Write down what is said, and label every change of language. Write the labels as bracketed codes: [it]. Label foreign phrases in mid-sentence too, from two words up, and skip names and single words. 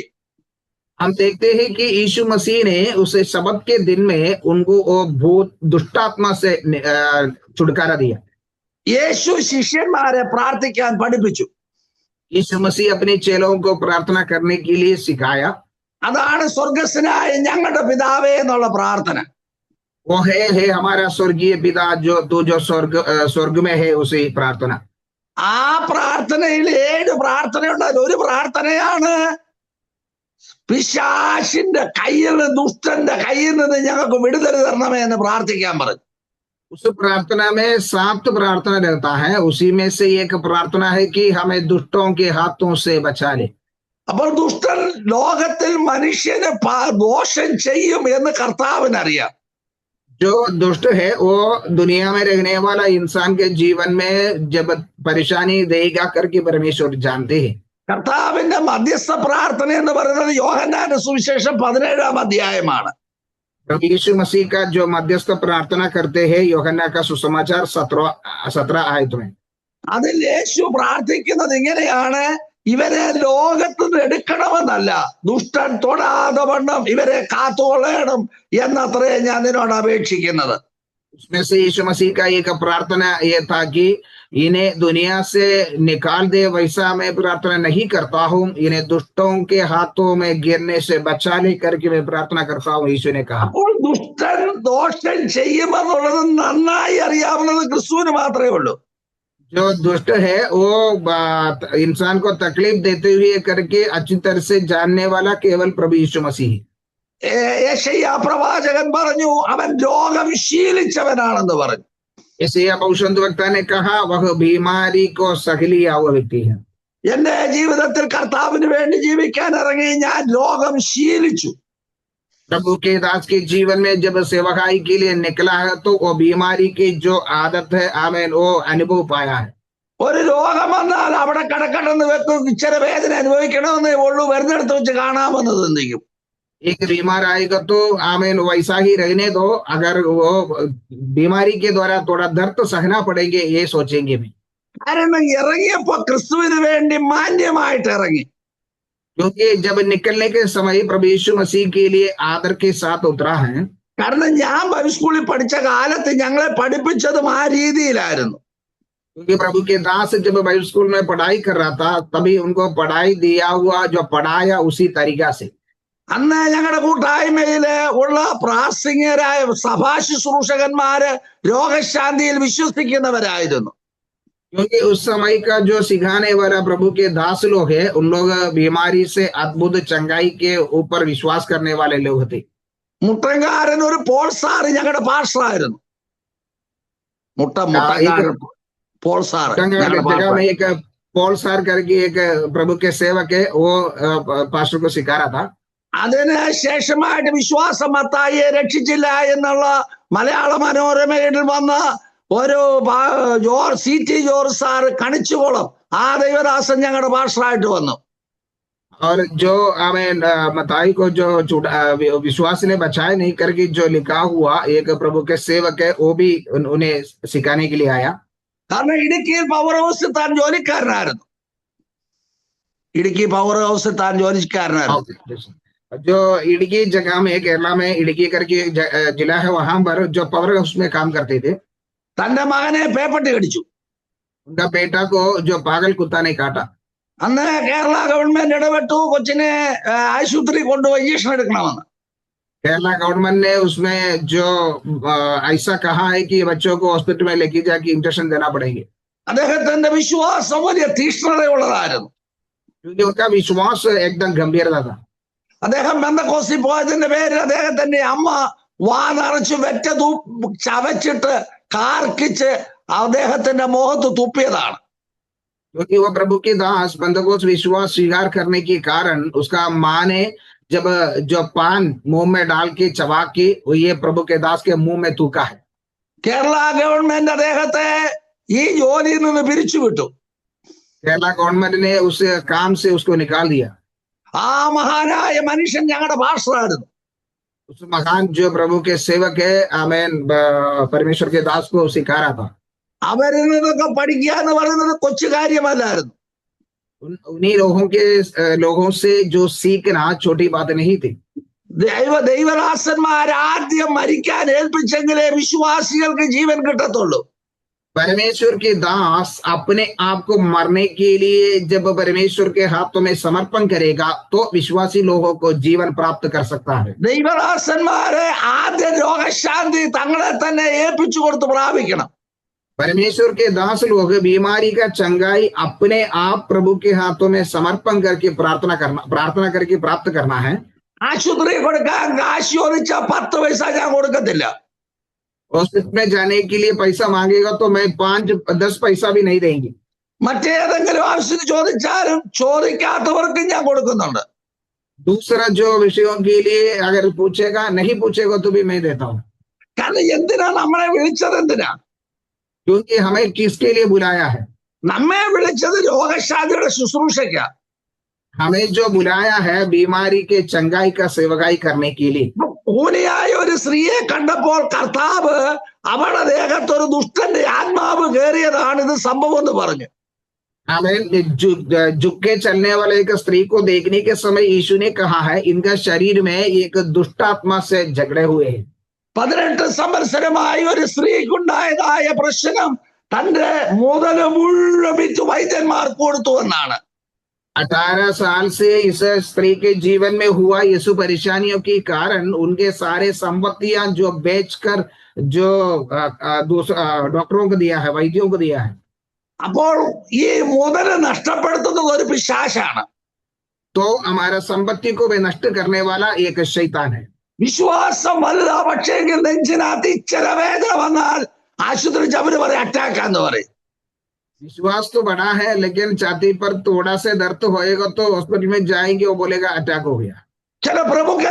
[hi] हम देखते हैं कि यीशु मसीह ने उसे शब्द के दिन में उनको वो भूत दुष्टात्मा से छुटकारा दिया. [ml] യേശു ശിഷ്യന്മാരെ പ്രാർത്ഥിക്കാൻ പഠിപ്പിച്ചു. [hi] यीशु मसीह अपने चेलों को प्रार्थना करने के लिए सिखाया. [ml] അതാണ് സ്വർഗസ്വനായ ഞങ്ങളുടെ പിതാവേ എന്നുള്ള പ്രാർത്ഥന. [hi] वो है हमारा स्वर्गीय पिता जो तू जो स्वर्ग में है, उसी प्रार्थना. [ml] ആ പ്രാർത്ഥനയിൽ 7 പ്രാർത്ഥനയുണ്ട്. ഒരു പ്രാർത്ഥനയാണ് പിശാചിന്റെ കയ്യിൽ നിന്ന്, ദുഷ്ടന്റെ കയ്യിൽ നിന്ന് ഞങ്ങൾക്ക് വിടുതൽ തരണമേ എന്ന് പ്രാർത്ഥിക്കാൻ പറഞ്ഞു. [hi] उस प्रार्थना में 7 प्रार्थना रहता है. उसी में से एक प्रार्थना है कि हमें दुष्टों के हाथों से बचा ले. [ml] അപ്പോൾ ദുഷ്ടൻ ലോകത്തിൽ മനുഷ്യന് ദോഷം ചെയ്യും എന്ന് കർത്താവിനറിയാം. [hi] जो दुष्ट है वो दुनिया में रहने वाला इंसान के जीवन में जब परेशानी देगा करके परमेश्वर जानते हैं. [ml] കർത്താവിന്റെ മധ്യസ്ഥ പ്രാർത്ഥന എന്ന് പറയുന്നത് യോഹന്നാന്റെ സുവിശേഷം 17-ാം അധ്യായമാണ്. [hi] यीशु मसीह का जो मध्यस्थ प्रार्थना करते हैं यूहन्ना का सुसमाचार 17 आयत में. [ml] അതിൽ യേശു പ്രാർത്ഥിക്കുന്നത് ഇങ്ങനെയാണ്, ഇവരെ ലോകത്ത് നിന്ന് എടുക്കണമെന്നല്ല, ദുഷ്ടൻ തൊടാതെ വണ്ണം ഇവരെ കാത്തുകൊള്ളണം എന്നത്രേ ഞാൻ നിന്നോട് അപേക്ഷിക്കുന്നത്. [hi] उसमें से यीशु मसीह का एक प्रार्थना ये था कि इन्हें दुनिया से निकाल दे, वैसा मैं प्रार्थना नहीं करता हूँ, इन्हें दुष्टों के हाथों में गिरने से बचा ले करके मैं प्रार्थना करता हूँ, यीशु ने कहा. [ml] അപ്പോൾ ദുഷ്ടൻ ദോഷം ചെയ്യുമെന്നുള്ളത് നന്നായി അറിയാവുന്നത് ക്രിസ്തുവിന് മാത്രമേ ഉള്ളൂ. [hi] जो दुष्ट है वो इंसान को तकलीफ देते हुए करके अच्छी तरह से जानने वाला केवल प्रभु यीशु मसीह. [ml] യെശയ്യാ പ്രവാചകൻ പറഞ്ഞു അവൻ രോഗം ശീലിച്ചവനാണെന്ന് പറഞ്ഞു. [hi] यशायाह भविष्यद्वक्ता ने कहा वह बीमारी को सह लिया हुआ व्यक्ति है. [ml] എന്റെ ജീവിതത്തിൽ കർത്താവിന് വേണ്ടി ജീവിക്കാൻ ഇറങ്ങി ഞാൻ രോഗം ശീലിച്ചു. [hi] प्रभु के दास के जीवन में जब सेवकाई के लिए निकला है तो वो बीमारी की जो आदत है आमेन वो अनुभव पाया है। [ml] ഒരു രോഗം വന്നാൽ അവിടെ കിടക്കണമെന്ന് വെക്കും, ഇച്ചിരി വേദന അനുഭവിക്കണമെന്നേ ഉള്ളൂ, വരുന്നിടത്ത് വെച്ച് കാണാമെന്ന് ചിന്തിക്കും. [hi] एक बीमार आएगा तो आमेन वैसा ही रहने दो, अगर वो बीमारी के द्वारा थोड़ा दर्द तो सहना पड़ेंगे ये सोचेंगे भी। [ml] കാരണം ഇറങ്ങിയപ്പോ ക്രിസ്തുവിന് വേണ്ടി മാന്യമായിട്ട് ഇറങ്ങി. [hi] क्योंकि जब निकलने के समय प्रभु यीशु मसीह के लिए आदर के साथ उतरा है। [ml] കാരണം ഞാൻ [en] Bible school-il [ml] പഠിച്ച കാലത്ത് ഞങ്ങളെ പഠിപ്പിച്ചതും ആ രീതിയിലായിരുന്നു. [hi] क्योंकि प्रभु के दास जब [en] Bible school [hi] में पढ़ाई कर रहा था तभी उनको पढ़ाई दिया हुआ जो पढ़ाया उसी तरीका से। [ml] അന്ന് ഞങ്ങളുടെ കൂട്ടായ്മയില് ഉള്ള പ്രാസംഗികരായ സഭാ ശുശ്രൂഷകന്മാര് രോഗശാന്തിയിൽ വിശ്വസിക്കുന്നവരായിരുന്നു. [hi] क्योंकि उस समय का जो सिखाने वाला प्रभु के दास लोग है उन लोग बीमारी से अद्भुत चंगाई के ऊपर विश्वास करने वाले लोग थे। [ml] മുട്ടങ്കാരൻ ഒരു പോൾ സാറ് ഞങ്ങളുടെ പാസ്റ്ററായിരുന്നു. മുട്ടങ്കാരൻ പോൾ സാറ് [hi] जगह में एक पॉल सार करके एक प्रभु के सेवक है, वो पास्टर को सिखा रहा था। [ml] അതിന് ശേഷമായിട്ട് വിശ്വാസം മത്തായിയെ രക്ഷിച്ചില്ല എന്നുള്ള മലയാള മനോരമയിൽ വന്ന ഒരു CT ജോർജ് സാറ് കണിച്ചുകുളം ആ ദൈവദാസൻ ഞങ്ങളുടെ പാസ്റ്ററായിട്ട് വന്നു. [hi] और जो हमें मताई को जो विश्वास ने बचाए नहीं करके जो लिखा हुआ एक प्रभु के सेवक है वो भी उन्हें सिखाने के लिए आया। [ml] കാരണം ഇടുക്കിയിൽ [en] power house-il [ml] താൻ ജോലിക്കാരനായിരുന്നു. ഇടുക്കി [en] power house-il [ml] താൻ ജോലിക്കാരനായിരുന്നു. [hi] जो इडकी जगह में केरला में इडकी करके जिला है वहां पर जो [en] power house [hi] में काम करते थे। [ml] തന്റെ മകനെ പേപ്പട്ടി കടിച്ചു. [hi] उनका बेटा को जो पागल कुत्ता ने काटा। [ml] അന്ന് കേരള ഗവൺമെന്റ് ഇടപെട്ടു, കൊച്ചിനെ ആശുപത്രി കൊണ്ടുപോയി ഇഞ്ചക്ഷൻ എടുക്കണമെന്ന്. [hi] केरला गवर्नमेंट ने उसमें जो ऐसा कहा है कि बच्चों को हॉस्पिटल में लेके जाके इंजेक्शन देना पड़ेंगे। [ml] അദ്ദേഹത്തിന്റെ വിശ്വാസം വലിയ തീക്ഷ്ണതയുള്ളതായിരുന്നു. [hi] क्योंकि उनका विश्वास एकदम गंभीरता था। [ml] അദ്ദേഹം പെന്തക്കോസ്തിൽ പോയതിന്റെ പേരിൽ അദ്ദേഹത്തിന്റെ അമ്മ വാ നിറച്ച് വെറ്റ ചവച്ചിട്ട് കാർക്കിച്ച് അദ്ദേഹത്തിന്റെ മുഖത്ത് തുപ്പിയതാണ്. [hi] क्योंकि वो प्रभु के दास पेंतकोस्त विश्वास स्वीकार करने के कारण उसका माँ ने जब जो पान मुंह में डाल के चबा के ये प्रभु के दास के मुंह में थूका है। [ml] കേരള ഗവൺമെന്റ് അദ്ദേഹത്തെ ഈ ജോലിയിൽ നിന്ന് പിരിച്ചുവിട്ടു. [hi] केरला गवर्नमेंट ने उस काम से उसको निकाल दिया। [ml] ആ മഹാനായ മനുഷ്യൻ ഞങ്ങളുടെ പാസ്റ്ററായിരുന്നു. [hi] उस महान जो प्रभु के सेवक है आमेन परमेश्वर के दास को सिखा रहा था। [ml] അവരിൽ നിന്നൊക്കെ പഠിക്കുക എന്ന് പറയുന്നത് കൊച്ചു കാര്യമല്ലായിരുന്നു. [hi] उन्हीं लोगों से जो सीखना छोटी बात नहीं थी। [ml] ദൈവദാസന്മാർ ആദ്യം മരിക്കാൻ ഏൽപ്പിച്ചെങ്കിലേ വിശ്വാസികൾക്ക് ജീവൻ കിട്ടത്തുള്ളൂ. [hi] परमेश्वर के दास अपने आप को मरने के लिए जब परमेश्वर के हाथों में समर्पण करेगा तो विश्वासी लोगों को जीवन प्राप्त कर सकता है। [ml] ദൈവദാസന്മാരെ ആദ്യം രോഗശാന്തി തങ്ങളെ തന്നെ ഏൽപ്പിച്ചു കൊടുത്ത് പ്രാപിക്കണം. [hi] परमेश्वर के दास लोग बीमारी का चंगाई अपने आप प्रभु के हाथों में समर्पण करके प्रार्थना करके प्राप्त करना है। [ml] ആശുപത്രി കൊടുക്കാൻ കാശ് ചോദിച്ച 10 പൈസ ഞാൻ കൊടുക്കത്തില്ല. [hi] हॉस्पिटल में जाने के लिए पैसा मांगेगा तो मैं 5-10 पैसा भी नहीं देंगे। [ml] മറ്റേതെങ്കിലും ആവശ്യത്തിന് ചോദിച്ചാലും ചോദിക്കാത്തവർക്കും ഞാൻ കൊടുക്കുന്നുണ്ട്. [hi] दूसरा जो विषयों के लिए अगर पूछेगा नहीं पूछेगा तो भी मैं देता हूँ। [ml] കാരണം എന്തിനാ നമ്മളെ വിളിച്ചത്? എന്തിനാ? [hi] क्योंकि हमें किसके लिए बुलाया है? [ml] നമ്മെ വിളിച്ചത് രോഗശാന്തിയുടെ ശുശ്രൂഷയ്ക്കാ. [hi] हमें जो बुलाया है बीमारी के चंगाई का सेवकाई करने के लिए। [ml] ഊനിയായ ഒരു സ്ത്രീയെ കണ്ടപ്പോൾ കർത്താവ് അവളുടെ ദേഹത്ത് ഒരു ദുഷ്ടന്റെ ആത്മാവ് കയറിയതാണ് ഇത് സംഭവം എന്ന് പറഞ്ഞു. [hi] हमें झुक के चलने वाले एक स्त्री को देखने के समय यीशु ने कहा है इनका शरीर में एक दुष्ट आत्मा से झगड़े हुए हैं। [ml] 18 സംവത്സരമായി ഒരു സ്ത്രീക്കുണ്ടായതായ പ്രശ്നം തന്റെ മുതല് മുഴുവൻ വിറ്റ് വൈദ്യന്മാർക്ക് കൊടുത്തു എന്നാണ്. [hi] 18 साल से इस स्त्री के जीवन में हुआ यीशु परेशानियों के कारण उनके सारे संपत्तियां जो बेचकर जो डॉक्टरों को दिया है, वैद्यों को दिया है। [ml] അപ്പോൾ ഈ മുതല് നഷ്ടപ്പെടുത്തുന്നത് ഒരു പിശാചാണ്. [hi] तो हमारा संपत्ति को भी नष्ट करने वाला एक शैतान है। [ml] വിശ്വാസം വലുതാ, പക്ഷേങ്കിൽ നെഞ്ചിനകത്ത് ഇച്ചിര വേദന വന്നാൽ ആശുപത്രി അവര് പറയും അറ്റാക്കാന്ന് പറയും. [hi] विश्वास तो बड़ा है लेकिन छाती पर थोड़ा से दर्द होएगा तो हॉस्पिटल में जाएंगे वो बोलेगा अटैक हो गया।